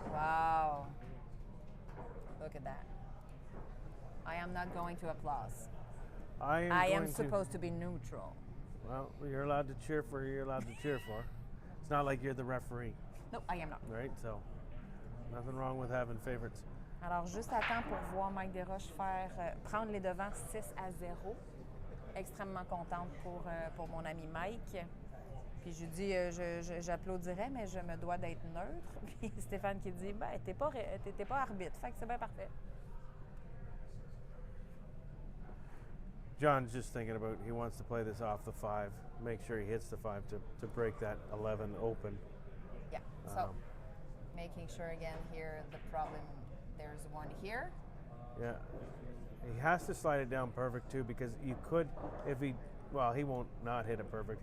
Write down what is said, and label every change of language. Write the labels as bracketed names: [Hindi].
[English] Wow. Look at that. I am not going to applause. I I am going supposed to be neutral. Well, you're allowed to cheer for who you're allowed to cheer for. It's not like you're the referee, No, I am not. right? So, nothing wrong with having favorites. [French] Alors, juste à temps pour voir Mike Desroches prendre les devants 6-0. Extrêmement contente pour mon ami Mike. Puis je lui dis, j'applaudirais, mais je me dois d'être neutre. Puis Stéphane qui dit, ben, t'es pas arbitre, fait que c'est bien parfait. [English] John's just thinking about he wants to play this off the 5, make sure he hits the 5 to break that 11 open. Yeah, so making sure again here, the problem, there's one here. Yeah, he has to slide it down perfect too because you could, if he won't not hit it perfect.